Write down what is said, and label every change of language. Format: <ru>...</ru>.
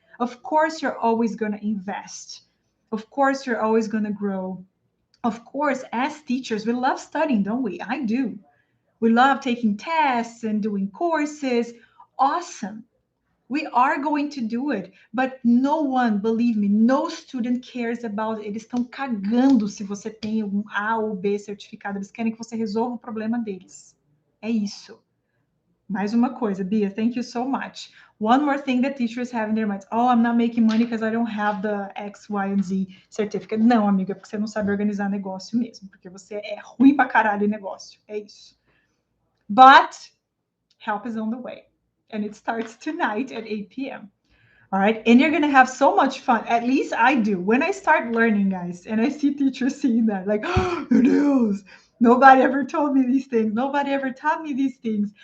<en>Of course, you're always going to invest. Of course, you're always going to grow. Of course, as teachers, we love studying, don't we? I do. We love taking tests and doing courses. Awesome. We are going to do it. But no one, believe me, no student cares about it.</en> <pt>Eles estão cagando se você tem um A ou B certificado. Eles querem que você resolva o problema deles. É isso. Mais uma coisa,</pt> <en>Bia, thank you so much. One more thing that teachers have in their minds. Oh, I'm not making money because I don't have the X, Y, and Z certificate.</en> <pt>Não, amiga, porque você não sabe organizar negócio mesmo. Porque você é ruim pra caralho em negócio. É isso.</pt> <en>But help is on the way. And it starts tonight at 8 p.m. All right. And you're going to have so much fun. At least I do. When I start learning, guys, and I see teachers seeing that, like, oh, it is. Nobody ever told me these things. Nobody ever taught me these things.</en>